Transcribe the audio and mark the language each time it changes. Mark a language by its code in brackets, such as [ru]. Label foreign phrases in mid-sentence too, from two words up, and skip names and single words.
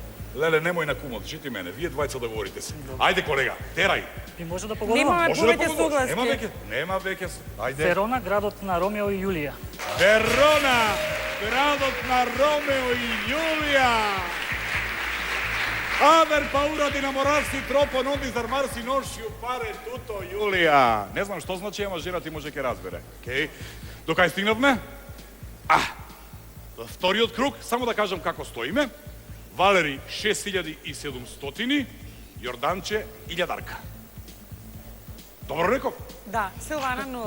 [mk] Леле, немој на кумот, жити мене. Вие двајца да говорите се. Ајде, колега, терај. Би може да Немаме погодувам. Може да повеќе погодуваш. согласки. Нема веќе. Ајде. Верона, градот на Ромео и Јулија. Верона, градот на Ромео и Јулија. [it] Aver paura di namorarsi troppo, non disarmarsi, non sciupare tutto, Julija. [hr] Ne znam što znači, [mk] ама жена ти може ке разбере. Окей? До кај стигнавме? Вториот круг, само да кажам како стоиме. Валери 6700, Јорданче 1000. Добро реков? Да, Силвана 0.